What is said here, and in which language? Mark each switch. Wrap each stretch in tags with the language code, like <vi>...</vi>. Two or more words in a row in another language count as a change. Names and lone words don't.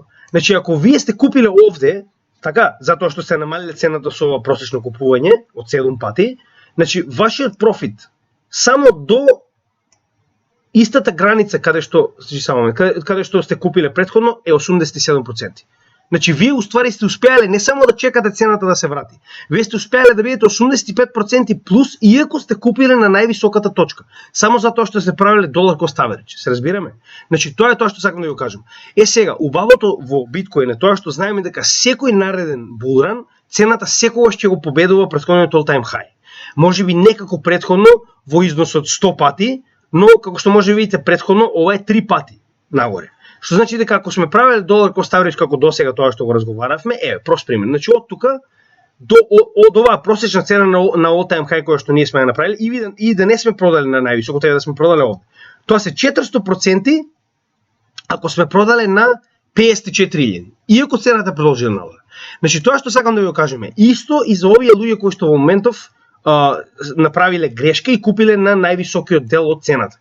<mk>Значи ако вие сте купиле овде, така, затоа што сте намалиле цената со ова просечно купување од 7 пати, значи вашиот профит само до истата граница каде што сте купиле претходно е 87%. Значи вие уствари сте успеале не само да чекате цената да се врати, вие сте успеале да бидете 85% плюс иако сте купиле на највисоката точка. Само затоа што сте правиле долар</mk> <en>cost average.</en> <mk>Се разбираме? Значи тоа е тоа што сакам да го кажам. Сега, убавото во биткоин е тоа што знаеме дека секој нареден булран цената секогаш ќе го победува претходниот</mk> <en>all time high.</en> <mk>Можеби некако претходно во износ од 100 пати, но како што може видите претходно ова е 3 пати нагоре. Што значи дека ако сме правеле долар</mk> <en>cost average</en> <mk>како досега тоа што го разговаравме, прост пример. Значи од тука од оваа просечна цена на</mk> <en>all time high</en> <mk>која што ние сме ја направиле и да не сме продали на највисоко, треба да сме продале овде. Тоа се 400% ако сме продале на 54.000. Иако цената продолжи надолу. Значи тоа што сакам да ви го кажеме, исто и за овие луѓе кои што во моментов направиле грешка и купиле на највисокиот дел од цената.</mk>